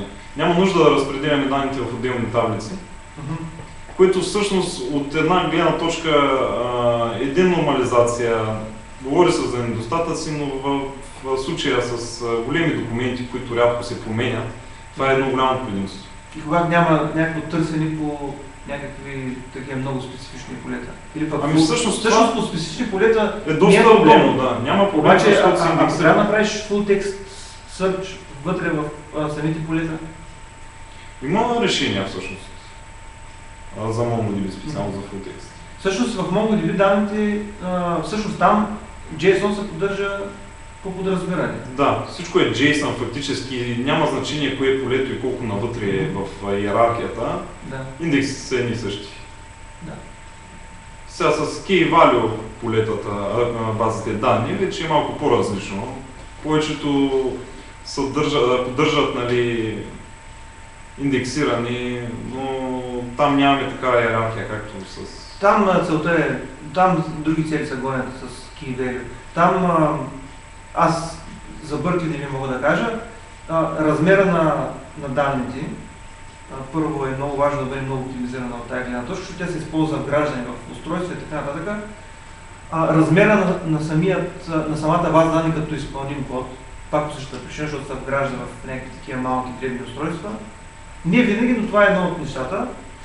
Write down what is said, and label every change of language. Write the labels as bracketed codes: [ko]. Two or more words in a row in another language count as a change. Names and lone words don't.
[bg] Няма нужда да разпределяме данните в отделни таблици, което всъщност от една гледна точка един нормализация, говори се за недостатъци, но в случая с големи документи, които рядко се променят, това е едно голямо предимство. И когато няма някакво търсене по някакви такива много специфични полета. Или пък всъщност по специфични полета е доста удобно, да. Няма проблем, обаче, защото се индексира. Трябва да направиш [en] full text search [bg] вътре в самите полета? Има решения всъщност за MongoDB, специално за [en] full text. [bg] Всъщност в MongoDB данните, всъщност там JSON се поддържа по подразбиране. Да, всичко е JSON фактически, няма значение кое е полето и колко навътре е в иерархията. Да. Индексите са едни и същи. Да. Сега с key-value полетата, базите данни, вече е малко по-различно. Повечето поддържат, нали, индексирани, но там нямаме такава иерархия, както с... Там целта е, там други цели са гонят с key-value. Там аз за Berkeley ви мога да кажа, размера на данните, първо е много важно да бъде много оптимизирана от тази гледна точка, защото те се използват вграждане в устройства и така нататък. Размера на самата база данни като изпълним код, пак по същата причина, защото се вгражда в някакви такива малки дребни устройства, не винаги, но това е едно от нещата.